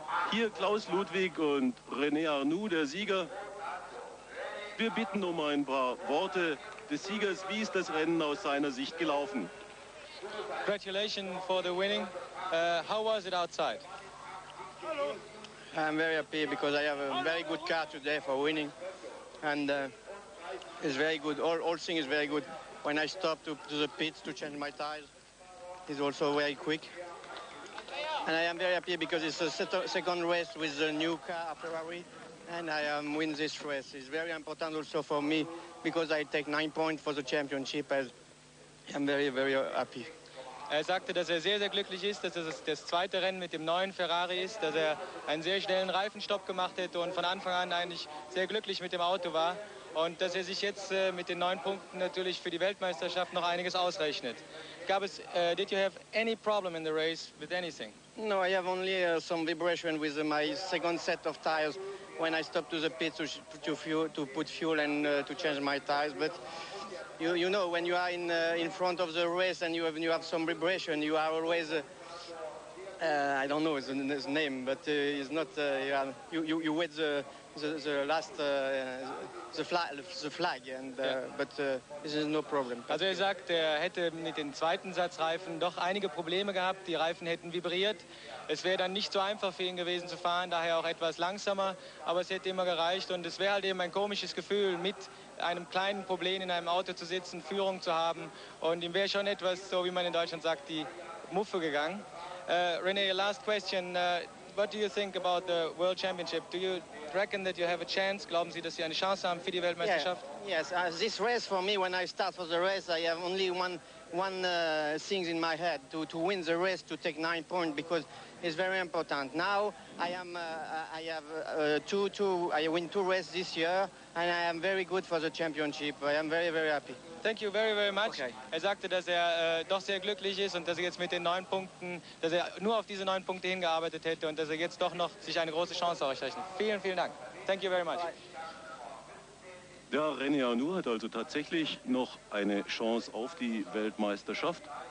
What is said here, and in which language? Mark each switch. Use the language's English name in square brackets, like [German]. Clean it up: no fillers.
[German] Hier Klaus Ludwig und René Arnoux, der Sieger. Wir bitten um ein paar Worte des Siegers. Wie ist das Rennen aus seiner Sicht gelaufen? [English] Congratulations for the winning. How was it outside? I'm very happy because I have a very good car today for winning, and it's very good. All thing is very good. When I stop to the pits to change my tires, it's also very quick. And I am very happy because it's a second race with the new car, Ferrari, and I win this race. It's very important also for me because I take 9 points for the championship. I'm very, very happy. [German] Er sagte, dass er sehr, sehr glücklich ist, dass es das 2. Rennen mit dem neuen Ferrari ist, dass er einen sehr schnellen Reifenstopp gemacht hätte und von Anfang an eigentlich sehr glücklich mit dem Auto war und dass er sich jetzt mit den 9 Punkten natürlich für die Weltmeisterschaft noch einiges ausrechnet. [English] Did you have any problem in the race with anything? No, I have only some vibration with my second set of tires when I stop to the pit to put fuel and to change my tires. But you know, when you are in front of the race and you have some vibration, you are always I don't know his name, but it's not. You wait the last the flag, and but this is no problem. [German] Also er sagt, er hätte mit den zweiten Satzreifen doch einige Probleme gehabt. Die Reifen hätten vibriert. Es wäre dann nicht so einfach für ihn gewesen zu fahren, daher auch etwas langsamer. Aber es hätte immer gereicht und es wäre halt eben ein komisches Gefühl, mit einem kleinen Problem in einem Auto zu sitzen, Führung zu haben. Und ihm wäre schon etwas, so wie man in Deutschland sagt, die Muffe gegangen. [English] René, last question. What do you think about the World Championship? Do you reckon that you have a chance? [German] Glauben Sie, dass Sie eine Chance haben für die Weltmeisterschaft? [English] Yes, this race for me, when I start for the race, I have only one thing in my head, to win the race, to take 9 points, because it's very important. Now I win 2 races this year, and I am very good for the championship. I am very, very happy. Thank you very, very much. Okay. [German] Er sagte, dass er doch sehr glücklich ist und dass er jetzt mit den 9 Punkten, dass er nur auf diese 9 Punkte hingearbeitet hätte und dass er jetzt doch noch sich eine große Chance ausrechnet. Vielen, vielen Dank. [English] Thank you very much. [German] Ja, René Arnoux hat also tatsächlich noch eine Chance auf die Weltmeisterschaft.